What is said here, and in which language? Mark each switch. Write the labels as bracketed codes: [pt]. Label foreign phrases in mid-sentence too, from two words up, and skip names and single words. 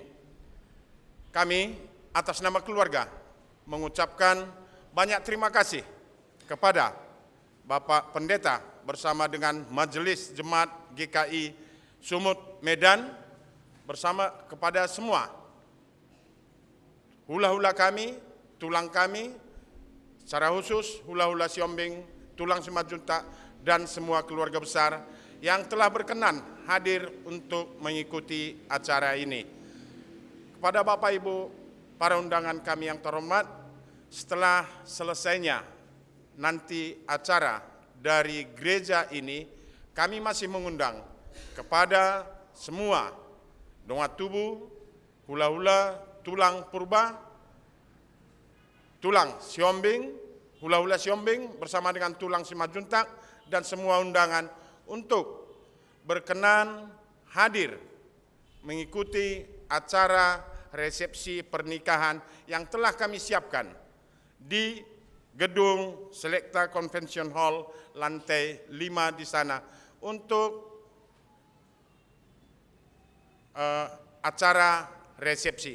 [id] Kami atas nama keluarga mengucapkan banyak terima kasih kepada Bapak Pendeta bersama dengan Majelis Jemaat GKI Sumut Medan, bersama kepada semua hula-hula kami, tulang kami, secara khusus hula-hula Siombing, tulang Simajuntak, dan semua keluarga besar yang telah berkenan hadir untuk mengikuti acara ini. Kepada Bapak Ibu, para undangan kami yang terhormat, setelah selesainya nanti acara dari gereja ini, kami masih mengundang kepada semua [bbc] Dongat Tubu, [id] hula-hula tulang Purba, tulang Siombing, hula-hula Siombing bersama dengan tulang Simajuntak, dan semua undangan untuk berkenan hadir mengikuti acara resepsi pernikahan yang telah kami siapkan di gedung Selekta Convention Hall lantai 5 di sana untuk acara resepsi.